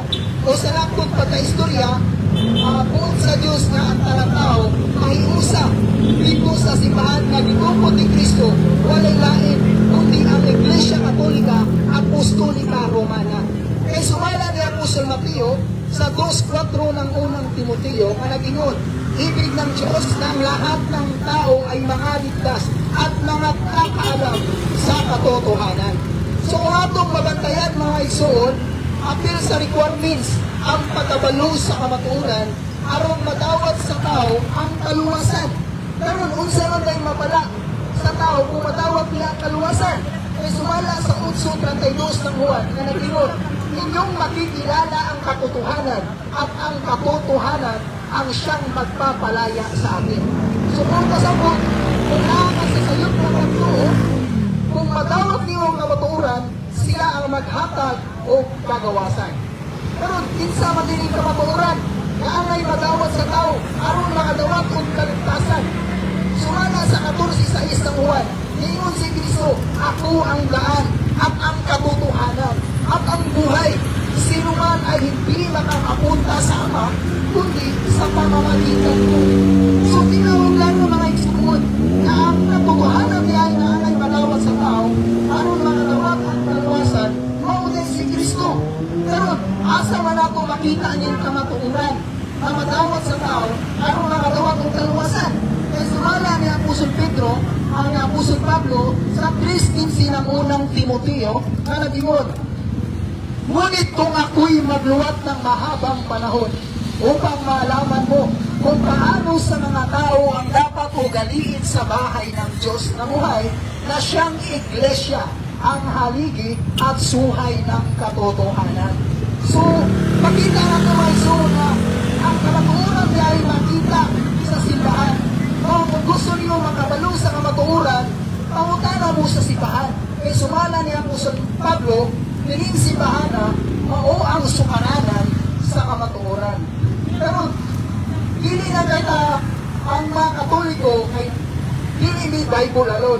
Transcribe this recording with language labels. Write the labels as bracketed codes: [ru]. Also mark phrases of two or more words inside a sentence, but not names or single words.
[ceb] O sa lakot pagka-istorya, buot sa Diyos na ang tanang tao mahiusa dito sa simbahan na gitukod ni Kristo, walay lain kundi ang Iglesia Katolika Apostolika Romana. Kaya sumala ni Apostol Mateo sa 2:4 ng unang Timoteo na nagingon, [tl] ibig ng Diyos na ang lahat ng tao ay makaligtas at mga kakaalam sa katotohanan. [ceb] So kung atong mabantayan mga igsoon, apil sa requirements ang pagkabalo sa kamatuoran aron matawag sa tao ang kaluwasan. Karon unsa man kay mapala sa tao kung matawag niya ang kaluwasan? Kay sumala sa 8:32 ng Juan na nagingon, [tl] inyong makikilala ang katotohanan at ang katotohanan ang siyang magpapalaya sa atin. [ceb] So kung kasabot, kung nakakasasayot ng pagtuo, kung matawag niyo ang kamatuoran, sila ang maghatag o kagawasan. Pero kinsa man din ang kamatuoran, kaangay madawat sa tao, aron makadawat og kaligtasan. Sumala sa 14:6 ng Juan, niingon si Kristo, [tl] ako ang daan at ang katotohanan at ang buhay. Sino man ay hindi makakapunta sa Ama, kundi sa pamamagitan ko. [ceb] So tinawag lang ng mga igsuon na ang katotohanan niya ay naangay madawat sa tao, aron makadawat ang kaluwasan, maunay si Kristo. Pero asa man ako makita niyang kamatuoran na madawat sa tao, aron makadawat ang kaluwasan. Kaya sumala ni Apostol Pedro, [tl] ang Apostol Pablo, sa 3:15 ng unang Timoteo, [ceb] na nagingon, [tl] ngunit kung ako'y magluwat ng mahabang panahon upang maalaman mo kung paano sa mga tao ang dapat ugaliin sa bahay ng Diyos na buhay na siyang iglesia, ang haligi at suhay ng katotohanan. [ceb] So, makita na ito na ang kamatuoran niya ay makita sa simbahan. Kung gusto niyo makabalo sa kamatuoran, pangutana mo sa simbahan. Kaya sumala ni Apostol Pablo, piling simbahan na mao ang sukaranan sa kamatuoran. Pero, dili na kaya ang mga Katoliko kay dili ni [en] Bible alone.